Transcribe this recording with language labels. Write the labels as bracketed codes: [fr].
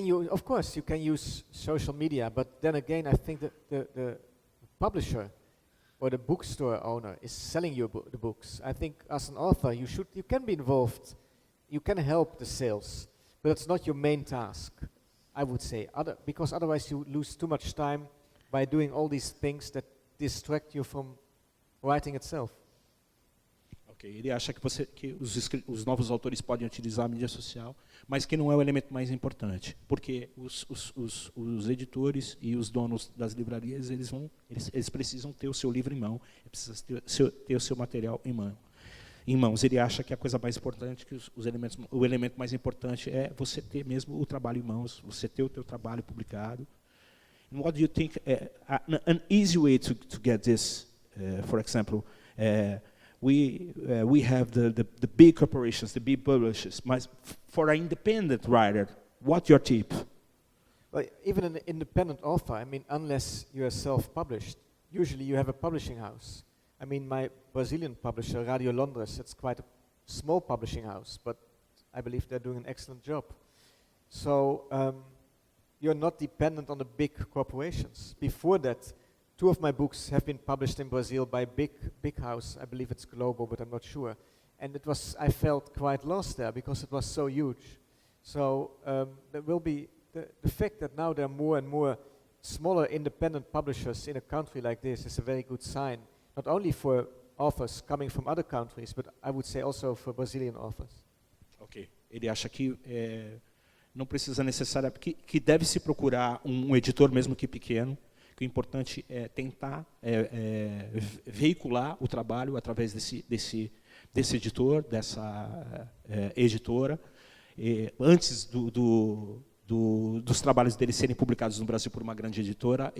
[en] Of course, you can use social media, but then again, I think that the publisher or the bookstore owner is selling you the books. I think as an author, you can be involved, you can help the sales, but it's not your main task, I would say, because otherwise you lose too much time by doing all these things that distract you from writing itself. Okay. [pt] Ele acha que os novos autores podem utilizar a mídia social, mas que não é o elemento mais importante, porque os editores e os donos das livrarias eles precisam ter o seu livro em mão, precisam ter o seu material em mãos. Ele acha que a coisa mais importante, o elemento mais importante é você ter mesmo o trabalho em mãos, você ter o teu trabalho publicado. [en] And what do you think? An easy way to get this, for example. We have the big corporations, the big publishers. But for an independent writer, what's your tip? Well, even an independent author, I mean, unless you are self-published, usually you have a publishing house. I mean, my Brazilian publisher, Radio Londres, it's quite a small publishing house, but I believe they're doing an excellent job. So you're not dependent on the big corporations. Before that, 2 of my books have been published in Brazil by big house. I believe it's Globo, but I'm not sure. And I felt quite lost there because it was so huge. So there will be the fact that now there are more and more smaller independent publishers in a country like this is a very good sign, not only for authors coming from other countries, but I would say also for Brazilian authors. Ok. [pt] Ele acha que não precisa necessariamente, que deve se procurar um editor mesmo que pequeno, que o importante é tentar veicular o trabalho através desse editor, dessa editora, antes dos trabalhos dele serem publicados no Brasil por uma grande editora.